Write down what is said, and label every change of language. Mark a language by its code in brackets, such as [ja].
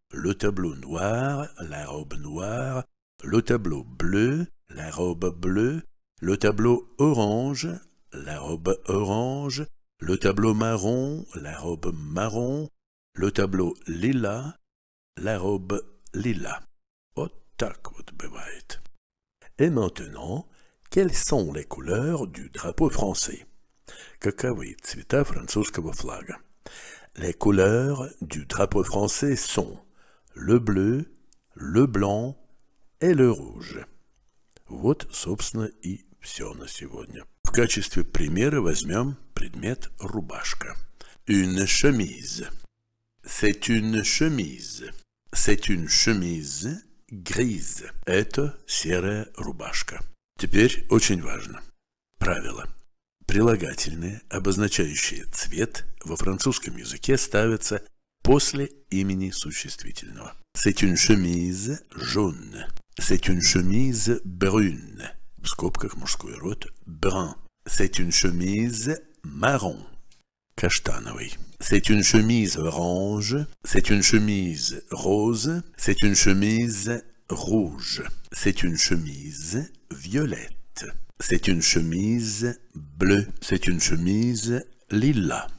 [fr] Le tableau noir, la robe noire, le tableau bleu, la robe bleue, le tableau orange, la robe orange, le tableau marron, la robe marron, le tableau lilas, la robe lilas. [ru] Вот так вот бывает. [fr] Et maintenant, quelles sont les couleurs du drapeau français? [ru] Каковы цвета французского флага? [fr] Les couleurs du drapeau français sont le bleu, le blanc et le rouge. [ru] Вот, собственно, и все на сегодня. В качестве примера возьмем предмет рубашка. [fr] Une chemise. C'est une chemise. C'est une chemise grise. [ru] Это серая рубашка. Теперь очень важно. Правило. Прилагательные, обозначающие цвет, во французском языке ставятся после имени существительного. [fr] C'est une chemise jaune. C'est une chemise brune. [ru] В скобках мужской род brun. [fr] C'est une chemise marron. [ru] Каштановый. [fr] C'est une chemise orange. C'est une chemise rose. C'est une chemise rouge. C'est une chemise violette. C'est une chemise bleue. C'est une chemise lilas.